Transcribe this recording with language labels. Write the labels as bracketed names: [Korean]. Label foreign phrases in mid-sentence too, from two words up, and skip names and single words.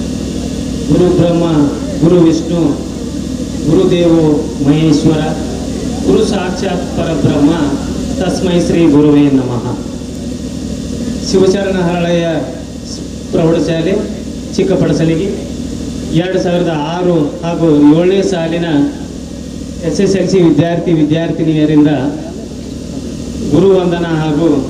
[Sanskrit] गुरु ब्रह्मा गुरु विष्णु गुरुदेवो महेश्वर ಗುರು ಸಾಕ್ಷಾತ್ ಪರಬ್ರಹ್ಮ ತಸ್ಮೈ ಶ್ರೀ ಗುರುವೇ ನಮಃ. [Kannada] ಶಿವಚರಣ ಹರಳಯ್ಯ ಪ್ರೌಢಶಾಲೆ ಚಿಕ್ಕಪಡಸಲಿಗೆ 2006 ಹಾಗೂ 7ನೇ ಸಾಲಿನ SSLC ವಿದ್ಯಾರ್ಥಿನಿಯರಿಂದ ಗುರುವಂದನಾ ಹಾಗೂ